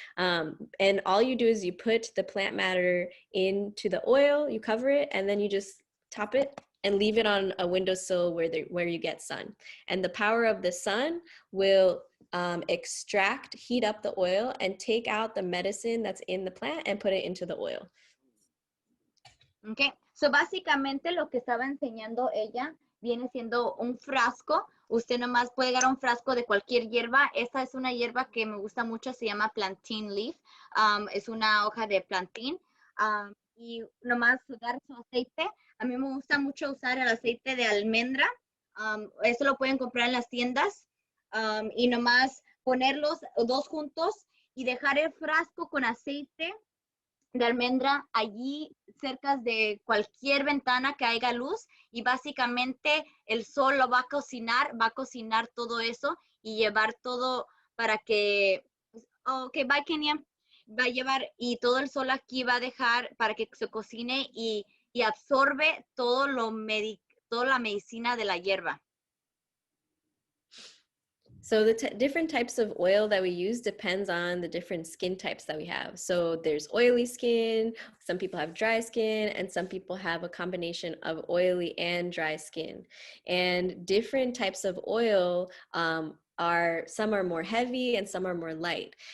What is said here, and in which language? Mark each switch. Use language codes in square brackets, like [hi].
[en] And all you do is you put the plant matter into the oil, you cover it, and then you just top it and leave it on a windowsill where you get sun. And the power of the sun will heat up the oil and take out the medicine that's in the plant and put it into the oil. Okay, so [es] básicamente lo que estaba enseñando ella viene siendo un frasco. Usted nomás puede agarrar un frasco de cualquier hierba. Esta es una hierba que me gusta mucho, se llama plantain leaf. Es una hoja de plantain. Y nomás dar su aceite. A mí me gusta mucho usar el aceite de almendra. Eso lo pueden comprar en las tiendas. Y nomás ponerlos dos juntos y dejar el frasco con aceite de almendra allí cerca de cualquier ventana que haya luz, y básicamente el sol lo va a cocinar todo eso y llevar todo para que, [en] ok, bye [es] Kenia, va a llevar, y todo el sol aquí va a dejar para que se cocine y absorbe toda la medicina de la hierba. [en] So the different types of oil that we use depends on the different skin types that we have. So there's oily skin, some people have dry skin, and some people have a combination of oily and dry skin. And different types of oil some are more heavy and some are more light.